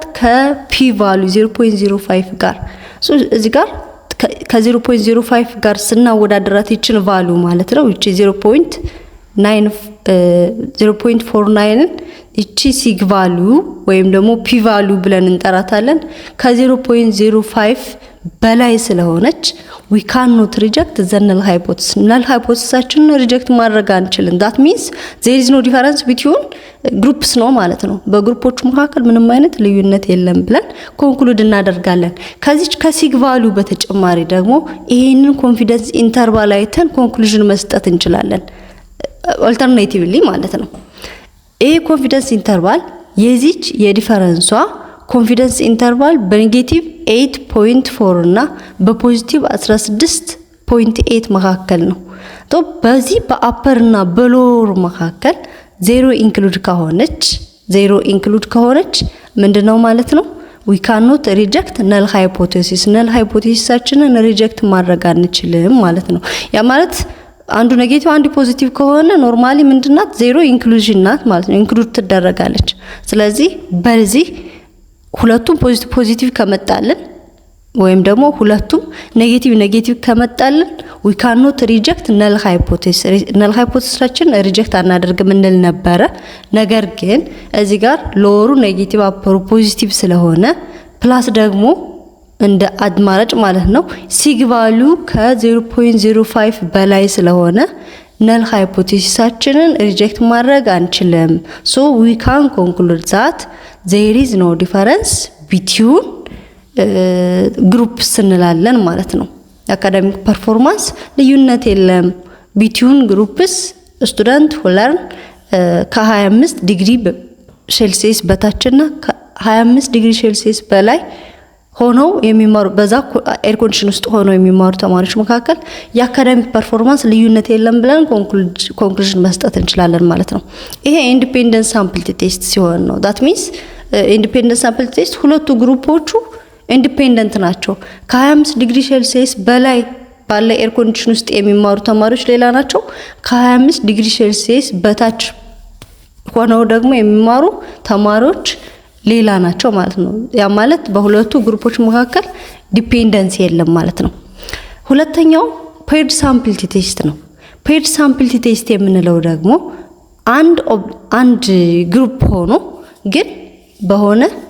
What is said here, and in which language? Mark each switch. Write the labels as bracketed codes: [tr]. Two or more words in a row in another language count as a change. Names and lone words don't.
[en] ከp value [am] 0.05 ጋር። እዚህ ጋር ከ0.05 ጋር ስናወዳደራት እቺን ቫልዩ ማለት ነው እቺ 0.49 እቺ [en] sig value [am] ወይም ደግሞ [en] p value [am] ብለን እንጠራታለን። ከ0.05 በላይ ስለሆነች [en] we cannot reject the null hypothesis null hypothesis [am] ሪጀክት ማድረግ አንችልም። [en] that means there is no difference between groups [am] ነው ማለት ነው። በግሩፖች መካከል ምንም አይነት ልዩነት የለም ብለን ኮንክሉድ እናደርጋለን። ከዚህ [en] ከsig value [am] በተጨማሪ ደግሞ ይሄንን [en] confidence interval [am] አይተን ኮንክሉዥን መስጠት እንችላለን ኦልተርኔቲቭሊ ማለት ነው። ይሄ [en] confidence interval [am] የዚች የዲፈረንሷ [en] confidence interval [am] በኔጌቲቭ 8.4 እና በፖዚቲቭ 16.8 መካከል ነው። በዚህ በአፐር እና በሎወር መካከል [en] zero include [am] ከሆነች ምንድነው ማለት ነው? [en] we cannot reject null hypothesis null hypothesisችንን [am] ሪጀክት ማድረግ አንችልም ማለት ነው። ያ ማለት አንዱ ኔጌቲቭ አንዱ ፖዚቲቭ ከሆነ ኖርማሊ ምንድናት [en] zero inclusion [am] ናት ማለት ነው ኢንክሉድ ትደረጋለች ስለዚህ በዚህ ሁለቱም ፖዚቲቭ ከመጣልን ወይም ደግሞ ሁለቱም ኔጌቲቭ ከመጣልን [en] we cannot reject null hypothesis [am] ሪጀክት አናደርግም እንል ነበረ ነገር ግን እዚህ ጋር ሎወሩ ኔጌቲቭ አፐሩ ፖዚቲቭ ስለሆነ ፕላስ ደግሞ እንደ አድማራጭ ማለት ነው [en] sig value [am] ከ0.05 በላይ ስለሆነ [en] null hypothesisችንን [am] ሪጀክት ማድረግ አንችልም [en] so we can conclude that there is no difference between [am] ግሩፕስ እንላለን ማለት ነው [en] academic performance [am] ልዩነት የለም [en] between groups student who learn [am] ከ25 [en] degree Celsius [am] በታችና ከ25 [en] degree Celsius [am] በላይ ሆነው የሚማሩ በዛ [en] air condition [am] ውስጥ ሆነው የሚማሩ ተማሪዎች መካከል [en] የacademic performance [am] ልዩነት የለም ብለን ኮንክሉዥን መስጠት እንችላለን ማለት ነው ይሄ [en] independent sample test [am] ሲሆን ነው [en] that means independent sample test [am] ሁለቱ ግሩፖቹ ኢንዲፔንደንት ናቸው ከ25 [en] degree Celsius [am] በላይ ባለ [en] air condition [am] ውስጥ የሚማሩ ተማሪዎች ሌላ ናቸው ከ25 [en] degree Celsius [am] በታች ሆነው ደግሞ የሚማሩ ተማሪዎች ሌላ ናቸው ማለት ነው ያ ማለት በሁለቱ ግሩፖች መካከል ዲፔንደንስ የለም ማለት ነው ሁለተኛው [en] paired sample test [am] ነው [en] paired sample test [am] የምንለው ደግሞ አንድ ግሩፕ ሆኖ ግን በሆነ